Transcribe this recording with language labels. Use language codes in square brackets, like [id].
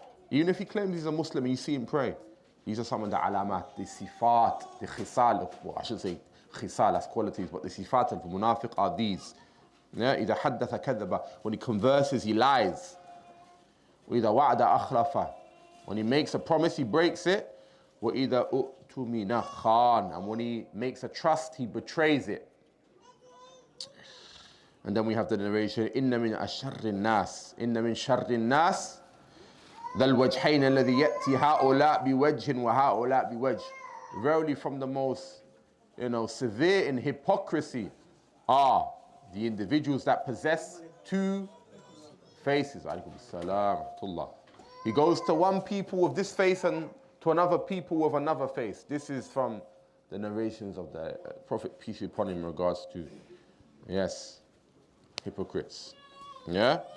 [en] Even if he claims he's a Muslim and you see him pray, these are some of the alamat, the sifat, the khisal, well, I should say khisal as qualities, but the sifat al-munafiq are these. Yeah? [ar] إذا حدث كذب, [en] when he converses, he lies. [ar] وإذا وعد أخلف, [en] when he makes a promise, he breaks it. [ar] وإذا أؤتمن خان, [en] and when he makes a trust, he betrays it. And then we have the narration, [ar] إن من أشر الناس إن من شر الناس ذا الوجهين الذي يأتي هؤلاء بوجه وهؤلاء بوجه. [en] Verily from the most, severe in hypocrisy are the individuals that possess two faces. Alaykum as-salam, rahmatullah. He goes to one people with this face and to another people with another face. This is from the narrations of the Prophet, peace be upon him, in regards to, yes, hypocrites. Yeah?